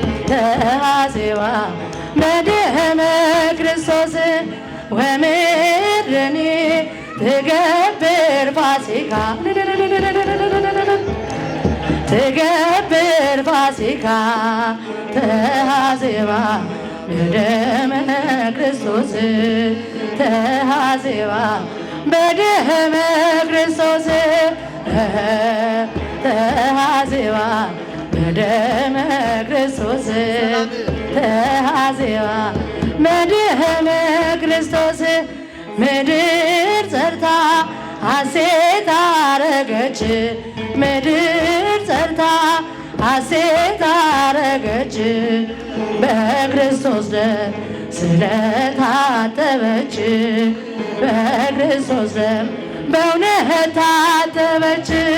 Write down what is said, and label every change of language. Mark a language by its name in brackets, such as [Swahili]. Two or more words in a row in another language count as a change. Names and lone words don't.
[Geez] ተሐዜባ በደመ ክርስቶስ፣ ወምድርኒ ትገብር ፋሲካ፣ ትገብር ፋሲካ፣ ተሐዜባ በደመ ክርስቶስ ተሐዜባ፣ በደመ ክርስቶስ ተሐዜባ፣ በደመ ክርስቶስ ተሐዜባ፣ በደመ ክርስቶስ [Amharic] ምድር ጸርታ ሐሴት አረገች፣ ምድር ጸርታ ሐሴት አረገች። በክርስቶስ ደም ስለታጠበች፣ በክርስቶስ ደም በእውነት ታጠበች።